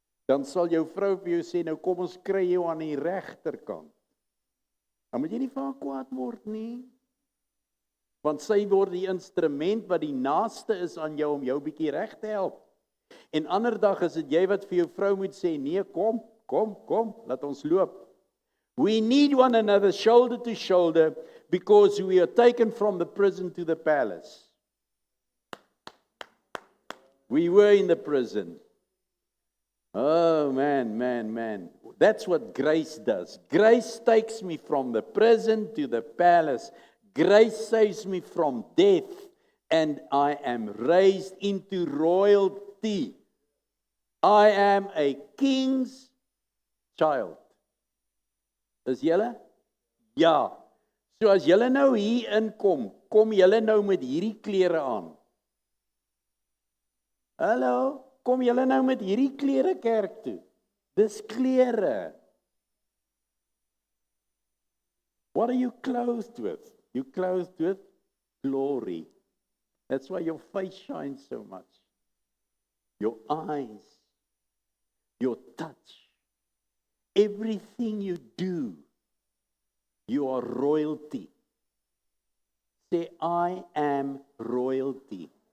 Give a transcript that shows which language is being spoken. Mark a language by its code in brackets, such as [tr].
[af] Dan sal jou vrou vir jou sê, nou kom ons kry jou aan die regterkant. Dan moet jy nie vir haar kwaad word nie. Want sy word die instrument wat die naaste is aan jou om jou bietjie reg te help. En ander dag is dit jy wat vir jou vrou moet sê, nee, kom, laat ons loop. [en] We need one another shoulder to shoulder because we are taken from the prison to the palace. We were in the prison. Oh, man. That's what grace does. Grace takes me from the prison to the palace. Grace saves me from death. And I am raised into royalty. I am a king's child. [af] Is julle? Ja. So as julle nou hier inkom, kom julle nou met hierdie klere aan. Hallo, kom julle nou met hierdie klere kerk toe. Dis klere. [en] What are you clothed with? You clothed with glory. That's why your face shines so much. Your eyes, your touch, everything you do, you are royalty. Say, I am royalty.